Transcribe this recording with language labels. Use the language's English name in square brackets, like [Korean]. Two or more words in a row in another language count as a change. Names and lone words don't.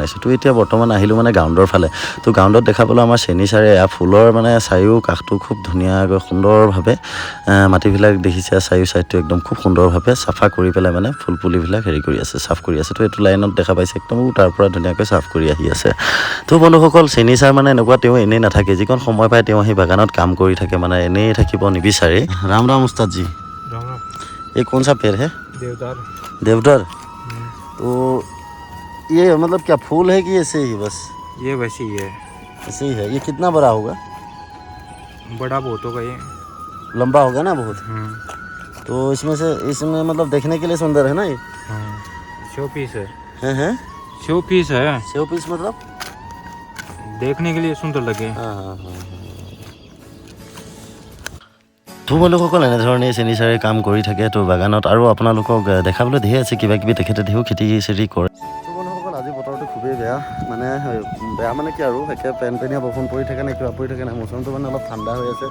[Assamese] তো এতিয়া বৰ্তমান আহিলোঁ মানে গ্ৰাউণ্ডৰ ফালে। তো গ্ৰাউণ্ডত দেখা পালোঁ আমাৰ চেনী ছাৰে এয়া ফুলৰ মানে চাৰিও কাষটো খুব ধুনীয়াকৈ সুন্দৰভাৱে মাটিবিলাক দেখিছে, চাৰিও ছাইডটো একদম খুব সুন্দৰভাৱে চাফা কৰি পেলাই মানে ফুল পুলিবিলাক হেৰি কৰি আছে, চাফ কৰি আছে। তো এইটো লাইনত দেখা পাইছে একদম তাৰ পৰা ধুনীয়াকৈ চাফ কৰি আহি আছে। তো বন্ধুসকল, চেনী ছাৰ মানে এনেকুৱা, তেওঁ এনেই নাথাকে, যিকণ সময় পায় তেওঁ আহি বাগানত কাম কৰি থাকে, মানে এনেই থাকিব নিবিচাৰে। [Hindi] राम राम उस्ताद जी। ये कौन सा पेड़ है? देवदार। देवदार। तो ये मतलब क्या फूल है कि ऐसे ही बस? ये वैसे ही है। ऐसे ही है। ये कितना बड़ा होगा? बड़ा बहुत होगा ये। लंबा होगा ना बहुत। तो इसमें मतलब देखने के लिए सुंदर है ना ये? [English] show piece [Hindi] है। हैं? [English] show piece [Hindi] है। [English] show piece [Hindi] मतलब देखने के लिए सुंदर लगे। हाँ। [Assamese] তো বন্ধুসকল, এনেধৰণে চেনী ছাৰে কাম কৰি থাকে তো বাগানত, আৰু আপোনালোকক দেখাবলৈ ধেৰ আছে কিবা কিবি, তেখেতে ধেৰ খেতি চেতি কৰে। তো বন্ধুসকল, আজি বতৰটো খুবেই বেয়া, মানে কি আৰু একে পেনপেনীয়া বৰষুণ পৰি থাকে নে কিবা পৰি থাকে নে, মৌচমটো মানে অলপ ঠাণ্ডা হৈ আছে।